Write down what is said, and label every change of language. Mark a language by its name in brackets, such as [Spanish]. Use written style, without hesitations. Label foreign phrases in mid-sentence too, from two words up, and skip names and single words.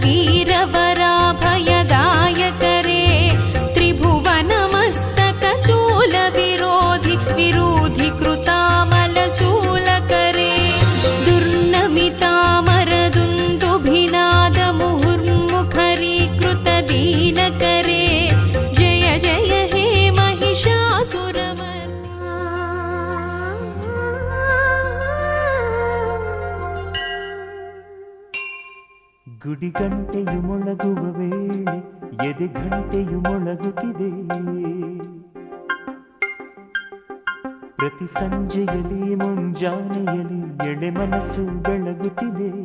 [Sanskrit] वीरवराभयदायकरे त्रिभुवनमस्तकशूलविरोधि विरोधिकृतामलशूलकरे दुर्नमितामरदुन्दुभिनादमुहुर्मुखरीकृतदीनकरे जय जय हे महिषासुरमर्दिनि [Kannada] ಗುಡಿಗಂಟೆಯು ಮೊಳಗುವ ವೇಳೆ ಎದೆ ಗಂಟೆಯು ಮೊಳಗುತ್ತಿದೆ ಪ್ರತಿ ಸಂಜೆಯಲ್ಲಿ ಮುಂಜಾನೆಯಲ್ಲಿ ಎಳೆ ಮನಸ್ಸು ಬೆಳಗುತ್ತಿದೆ